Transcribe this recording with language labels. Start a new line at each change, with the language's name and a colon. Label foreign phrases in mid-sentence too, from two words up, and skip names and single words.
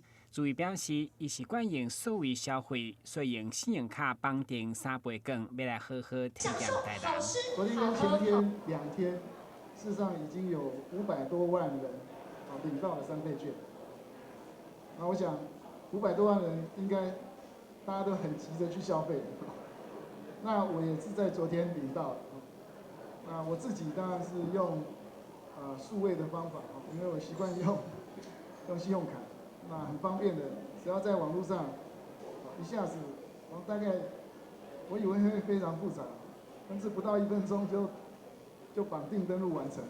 Chinese: 朱偉表示，伊是慣用數位消費，所以用信用卡綁定3倍券，要來好好體驗台南。昨天跟前天2天，事實上已經有500多萬人領到了3倍券。那我想500多萬人應該大家都很急着去消費。那我也是在昨天領到。那我自己當然是用數位的方法，因為我習慣用信用卡。那很方便的，只要在網絡上，一下子，大概我以為會非常複雜，但是不到1分鐘就綁定登錄完成。